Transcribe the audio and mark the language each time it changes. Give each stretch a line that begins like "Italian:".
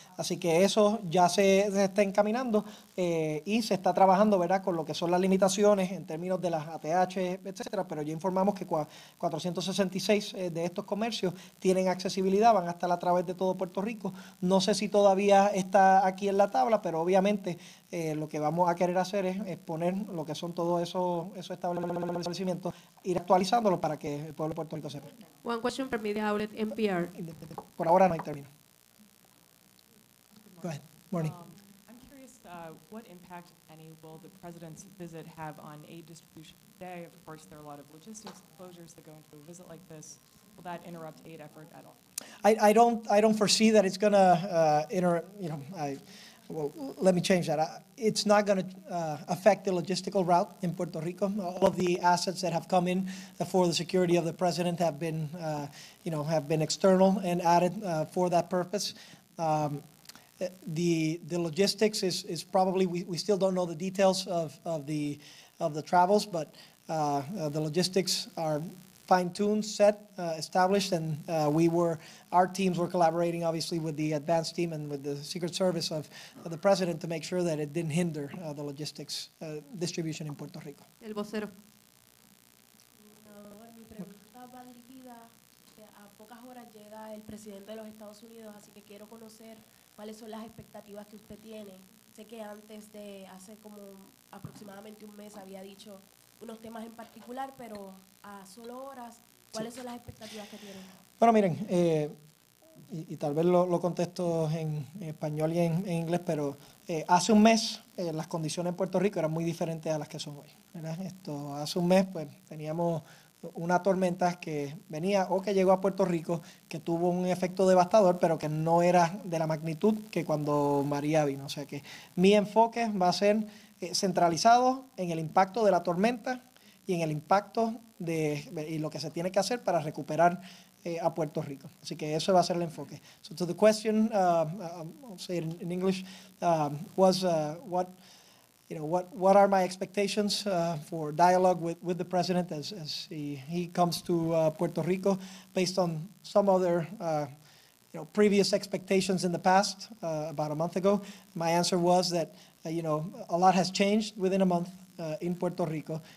Spanish: Así que eso ya se está encaminando y se está trabajando, ¿verdad?, con lo que son las limitaciones en términos de las ATH, etcétera, pero ya informamos que 466 de estos comercios tienen accesibilidad, van a estar a través de todo Puerto Rico. No sé si todavía está aquí en la tabla, pero obviamente lo que vamos a querer hacer es poner lo que son todos esos establecimientos, ir actualizándolos para que el pueblo de Puerto Rico sepa.
English: One question from media outlet NPR.
Spanish: Por ahora no hay término.
English: Go ahead. Morning. I'm curious, what impact, if any, will the president's visit have on aid distribution today? Of course, there are a lot of logistics closures that go into a visit like this. Will that interrupt aid effort at all? I don't foresee that it's going to well, let me change that. It's not going to affect the logistical route in Puerto Rico. All of the assets that have come in for the security of the president have been external and added for that purpose. The logistics is probably, we still don't know the details of the travels, but the logistics are fine-tuned, set, established, and our teams were collaborating obviously with the advanced team and with the Secret Service of the president to make sure that it didn't hinder the logistics distribution in Puerto Rico.
Spanish: El vocero. Mi pregunta va dirigida a pocas horas llega el presidente de los Estados Unidos, así que quiero conocer cuáles son las expectativas que usted tiene. Sé que antes de hace como aproximadamente un mes había dicho unos temas en particular, pero a solo horas, ¿cuáles son las expectativas que tienen? Bueno, miren, y tal vez lo contesto en español y en inglés, pero hace un mes las condiciones en Puerto Rico eran muy diferentes a las que son hoy, ¿verdad? Hace un mes pues teníamos una tormenta que venía o que llegó a Puerto Rico, que tuvo un efecto devastador, pero que no era de la magnitud que cuando María vino. O sea que mi enfoque va a ser centralizado en el impacto de la tormenta y en el impacto y lo que se tiene que hacer para recuperar a Puerto Rico. Así que eso va a ser el enfoque.
English: So to the question, I'll say it in English, was what are my expectations for dialogue with the president as he comes to Puerto Rico based on some other previous expectations in the past, about a month ago. My answer was that a lot has changed within a month. in Puerto Rico.